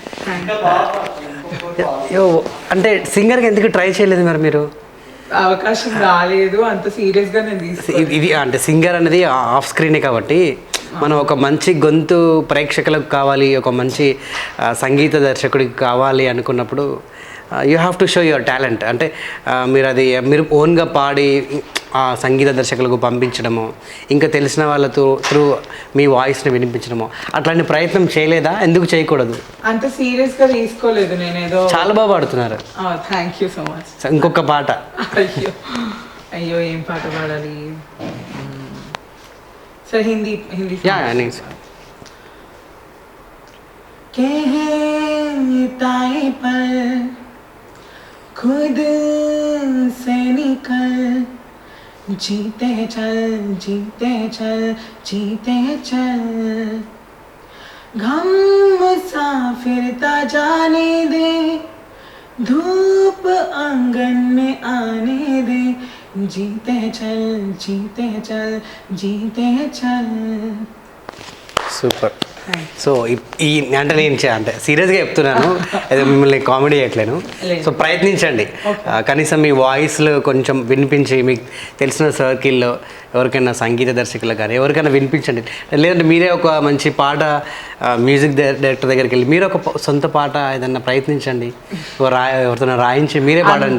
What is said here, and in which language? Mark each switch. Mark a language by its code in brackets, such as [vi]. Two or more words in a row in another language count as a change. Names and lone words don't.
[te] అంటే సింగర్కి ఎందుకు ట్రై చేయలేదు మరి మీరు? అవకాశం రాలేదు, అంత సీరియస్గా నేను ఇది అంటే సింగర్ అనేది ఆఫ్ స్క్రీనే కాబట్టి మనం ఒక మంచి గొంతు ప్రేక్షకులకు కావాలి, ఒక మంచి సంగీత దర్శకుడికి కావాలి అనుకున్నప్పుడు [en] you have to show your talent. [te] అంటే మీరు ఓన్గా పాడి ఆ సంగీత దర్శకులకు పంపించడము, ఇంకా తెలిసిన వాళ్ళతో త్రూ మీ వాయిస్ని వినిపించడము, అట్లాంటి ప్రయత్నం చేయలేదా? ఎందుకు చేయకూడదు? అంత సీరియస్గా తీసుకోలేదు నేను. ఏదో చాలా బాగా పాడుతున్నారు. [en] thank you so much. [te] ఇంకొక పాట. అయ్యో ఏం పాట పాడాలి సార్? [hi] హిందీ कहताए पर खुद से निकल, जीते चल जीते चल जीते चल, घम मुसाफिरता जाने दे, धूप आंगन में आने दे, जीते चल जीते चल जीते चल. [te] సూపర్. సో ఈ అంటే నేను అంటే సీరియస్గా చెప్తున్నాను, ఏదో మిమ్మల్ని కామెడీ చేయట్లేను. సో ప్రయత్నించండి, కనీసం మీ వాయిస్లో కొంచెం వినిపించి మీకు తెలిసిన సర్కిల్లో ఎవరికైనా సంగీత దర్శకులు కానీ ఎవరికైనా వినిపించండి. లేదంటే మీరే ఒక మంచి పాట [en] music director [te] దగ్గరికి వెళ్ళి మీరు ఒక సొంత పాట ఏదన్నా ప్రయత్నించండి, ఎవరితో రాయించి మీరే పాడండి.